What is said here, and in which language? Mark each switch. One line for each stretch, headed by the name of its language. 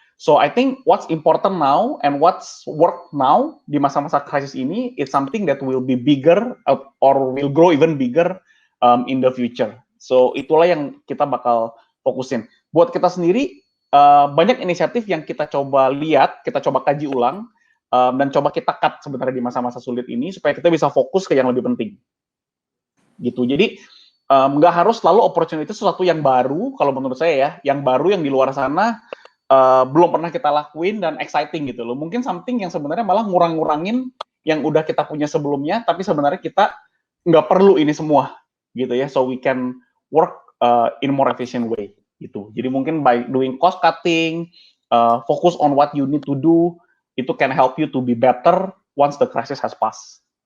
English: So I think what's important now and what's work now
Indonesian: di masa-masa krisis ini,
English: it's something that will be bigger or will grow even bigger in the future.
Indonesian: So itulah yang kita bakal fokusin. Buat kita sendiri, banyak inisiatif yang kita coba lihat, kita coba kaji ulang, dan coba kita cut sebenarnya di masa-masa sulit ini supaya kita bisa fokus ke yang lebih penting. Gitu. Jadi nggak harus selalu opportunity itu sesuatu yang baru, kalau menurut saya ya, yang baru yang di luar sana belum pernah kita lakuin dan exciting gitu loh. Mungkin something yang sebenarnya malah ngurang-ngurangin yang udah kita punya sebelumnya, tapi sebenarnya kita nggak perlu ini semua gitu ya.
English: So we can work in more efficient way gitu.
Indonesian: Jadi mungkin
English: by doing cost cutting, focus on what you need to do, itu can help you to be better once the crisis has passed.